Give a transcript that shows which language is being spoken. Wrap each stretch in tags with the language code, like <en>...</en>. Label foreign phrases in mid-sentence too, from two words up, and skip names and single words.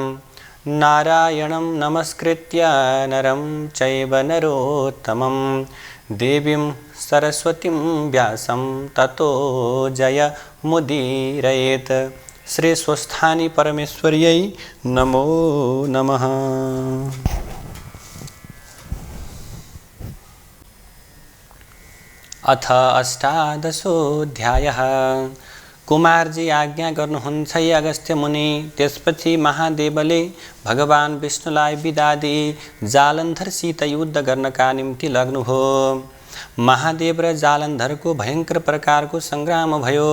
<sa>नारायणं नमस्कृत्य नरं चैव नरोत्तमं देवीं सरस्वतीं व्यासं ततो जयमुदीरयेत्। श्री स्वस्थानी परमेश्वर्यै नमो नमः। अथ अष्टादशोऽध्यायः।</sa> <ne>कुमारजी आज्ञा गर्नुहुन्छ हे अगस्त्य मुनि। त्यसपछि महादेवले भगवान विष्णुलाई बिदा दिई जालन्धरसित युद्ध गर्नका निम्ति लाग्नुभयो। महादेव र जालन्धरको भयंकर प्रकारको संग्राम भयो।</ne>